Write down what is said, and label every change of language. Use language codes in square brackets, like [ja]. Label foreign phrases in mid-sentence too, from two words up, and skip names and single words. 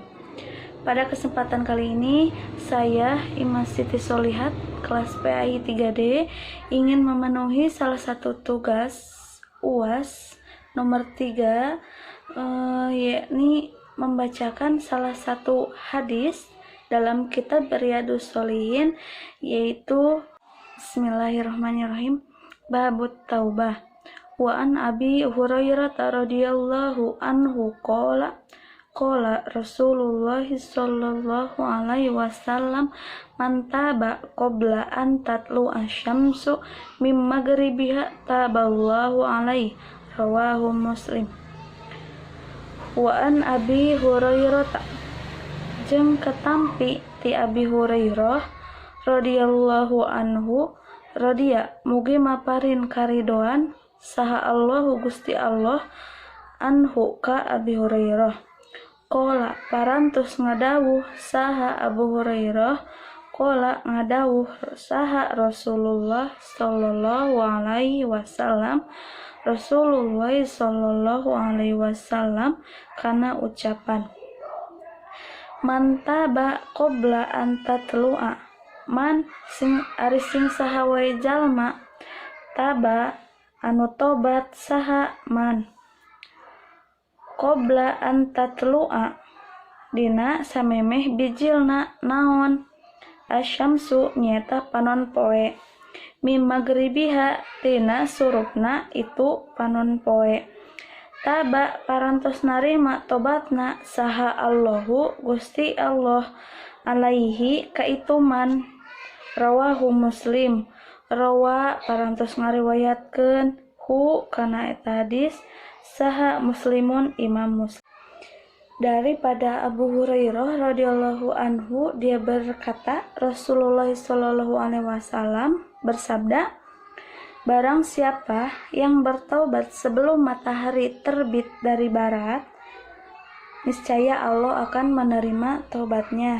[id] Pada kesempatan kali ini, saya Imas Siti Solihat, kelas PAI 3D, ingin memenuhi salah satu tugas UAS nomor 3, yakni membacakan salah satu hadis dalam kitab Riyadhus Shalihin, yaitu [ar] بسم الله الرحمن الرحيم، باب التوبة. وعن أبي هريرة رضي الله عنه قال رسول الله صلى الله عليه وسلم من تاب قبل أن تطلع الشمس من مغربها تاب الله عليه رواه مسلم. وعن أبي هريرة, [su] jeung ketampi ti Abi Hurairah [ar] رضي الله عنه, [su] radhiya mugi maparin karidoan saha Allahu Gusti Allah anhu ka Abi Hurairah. Qala parantos ngadawuh saha Abu Hurairah, qala ngadawuh saha Rasulullah [ar] صلى الله عليه وسلم, [su] Rasulullah [ar] صلى الله عليه وسلم [su] kana ucapan, [ar] من تاب قبل أن تطلع, [su] man sing ari sing saha wae jalma taba anu tobat saha man [ar] قبل أن تطلع [su] dina samemeh bijilna naon, asyamsu nyata panon poe, [ar] من مغربها [su] tina surupna itu panon poe, taba parantos narima tobatna saha Allahu Gusti Allah alaihi kaituman, [ar] رواه مسلم, [su] rawa parantos ngariwayatkeun hu kana eta hadis saha Muslimun Imam Muslim. [id] Daripada Abu Hurairah [ar] رضي الله عنه, [id] dia berkata, Rasulullah [ar] صلى الله عليه وسلم [id] bersabda, barang siapa yang bertaubat sebelum matahari terbit dari barat, niscaya Allah akan menerima taubatnya.